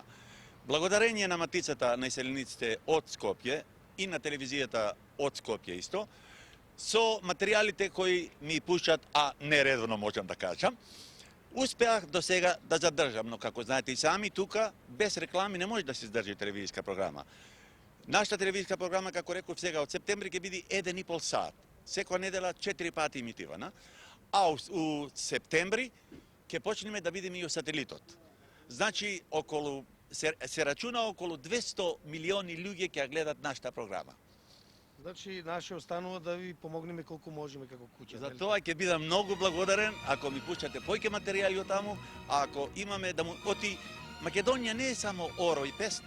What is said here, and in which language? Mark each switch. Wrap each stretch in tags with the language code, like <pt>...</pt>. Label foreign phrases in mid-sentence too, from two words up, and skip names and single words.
<mk>Благодарение на матицата на иселениците од Скопје и на телевизијата од Скопје исто, со материјалите кои ми пушат, а нередовно можам да кажам, успеах до сега да задржам, но како знаете и сами, тука без реклами не може да се издржи телевизиска програма. Нашата телевизиска програма, како реков сега, од септември ќе биде 1,5 сат. Секоја недела 4 пати имитивана, а у септембри ќе почнеме да видиме и сателитот. Значи, се рачуна околу 200 милиони луѓе ќе гледат нашата програма. Значи, наше останува да ви помогнеме колку можеме како куќа. За тоа ќе бидам многу благодарен ако ми пуштате појќе материјали од таму, а ако имаме да му оти Македонија не е само оро и песна.</mk>